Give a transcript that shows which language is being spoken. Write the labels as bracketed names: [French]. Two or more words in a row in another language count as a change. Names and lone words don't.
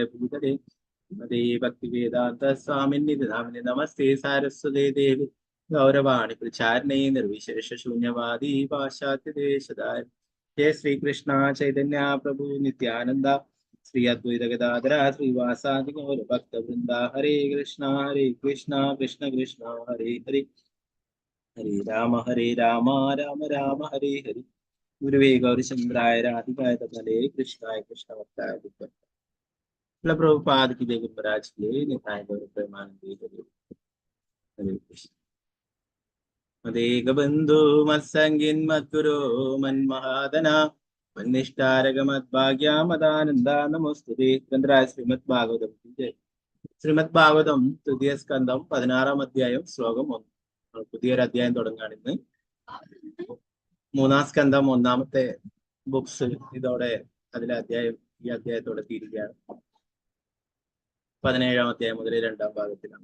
[Sanskrit] भूतले श्रीमते भक्तिवेदान्त स्वामिन्निधि नामिनि नमस्ते सारस्वते देवि गौरवाणि प्रचारणे निर्विशेष शून्यवादि पाश्चात्यदेशाय जय श्रीकृष्ण चैतन्य प्रभु नित्यानन्द श्री अद्वैत गदाधर श्रीवासादि गौर भक्तवृन्द हरे कृष्ण कृष्ण कृष्ण हरे हरे हरे राम राम राम हरे हरे. गुरुवे गौरचन्द्राय राधिकाय तमले कृष्णाय कृष्णभक्ताय [Hindi] प्रभुपाद की जय [Sanskrit] गुरुराज के निताय गौर प्रेमानंदे हरे हरे कृष्ण. मदेक बंधु मत्संगिन मद्गुरो मन्महादना मन्निष्ठारग मद्भाग्या मदानंदा नमोस्तुते. [Hindi] ग्रंथराज श्रीमद् भागवतम की जय. [Malayalam] ശ്രീമദ് ഭാഗവതം തൃതീയ സ്കന്ധം 16-ാം അധ്യായം ശ്ലോകം 1. പുതിയൊരു അധ്യായം തുടങ്ങുകയാണ് ഇന്ന്. 3-ാം സ്കന്ധം 1-ാമത്തെ ബുക്സ് ഇതോടെ അതിലെ അധ്യായം ഈ അധ്യായത്തോടെ തീരുകയാണ്. 17-ാം അധ്യായം മുതൽ 2-ാം ഭാഗത്തിലാണ്.